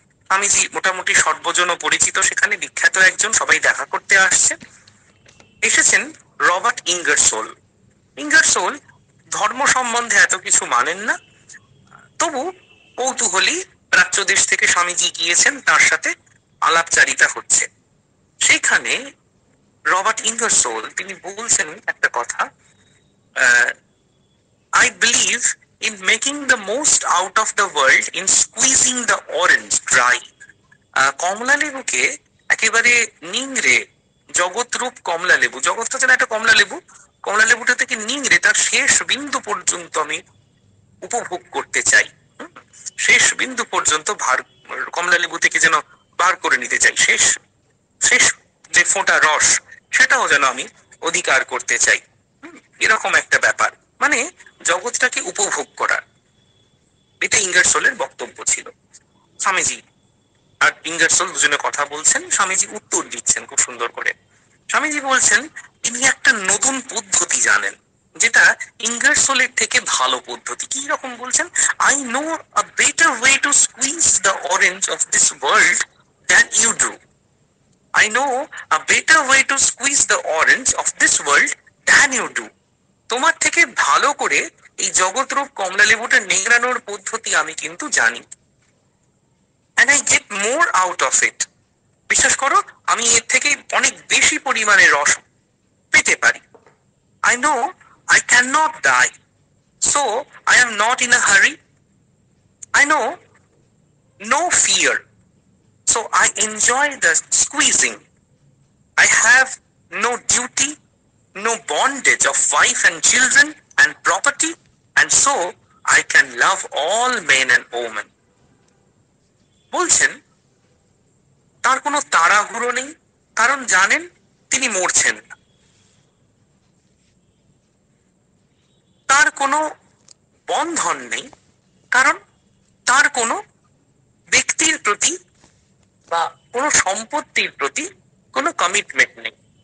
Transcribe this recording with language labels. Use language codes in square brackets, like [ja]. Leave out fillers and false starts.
[bn] স্বামীজি মোটামুটি সর্বজন পরিচিত, সেখানে বিখ্যাত একজন, সবাই দেখা করতে আসছে। এসেছেন রবার্ট ইঙ্গারসোল। ইঙ্গারসোল ধর্ম সম্বন্ধে এত কিছু মানেন না, তবু কৌতূহলী প্রাচ্য দেশ থেকে স্বামীজি গিয়েছেন, তার সাথে আলাপচারিতা হচ্ছে। সেখানে রবার্ট ইঙ্গারসোল তিনি বলছেন একটা কথা, [en] I believe in making the most out of the world in squeezing the orange dry. [bn] কমলা লেবুকে একেবারে নিংড়ে, জগৎরূপ কমলা লেবু, জগৎটা যেন একটা কমলা লেবু, কমলা লেবুটা থেকে নিংড়ে তার শেষ বিন্দু পর্যন্ত আমি উপভোগ করতে চাই। শেষ বিন্দু পর্যন্ত কমলা লেবু থেকে যেন বার করে নিতে চাই, শেষ শেষ যে ফোঁটা রস সেটাও যেন আমি অধিকার করতে চাই। এরকম একটা ব্যাপার, মানে জগৎটাকে উপভোগ করার। এটা ইঙ্গারসোলের বক্তব্য ছিল। স্বামীজি আর ইঙ্গারসোল দুজনে কথা বলছেন, স্বামীজি উত্তর দিচ্ছেন খুব সুন্দর করে। স্বামীজি বলছেন তিনি একটা নতুন পদ্ধতি জানেন, যেটা ইঙ্গারসোলের থেকে ভালো পদ্ধতি। কি রকম বলছেন? [en] I know a better way to squeeze the orange of this world than you do. I know a better way to squeeze the orange of this world than you do. [bn] তোমার থেকে ভালো করে এই জগৎরূপ কমলা লেবুটা নিংড়ানোর পদ্ধতি আমি কিন্তু জানি। [en] And I get more out of it. [bn] বিশ্বাস করো, আমি এর থেকে অনেক বেশি পরিমাণে রস পেতে পারি। [en] I know I cannot die, so I am not in a hurry. I know no fear, so I enjoy the squeezing. I have no duty, no bondage of wife and children and property, and so I can love all men and women. [bn] বলছেন তার কোনো তাড়াহুড়ো নেই, কারণ জানেন তিনি মরছেন না। তার কোনো বন্ধন নেই, কারণ তার কোনো ব্যক্তির প্রতি বা কোনো সম্পত্তির প্রতি কোনো কমিটমেন্ট নেই।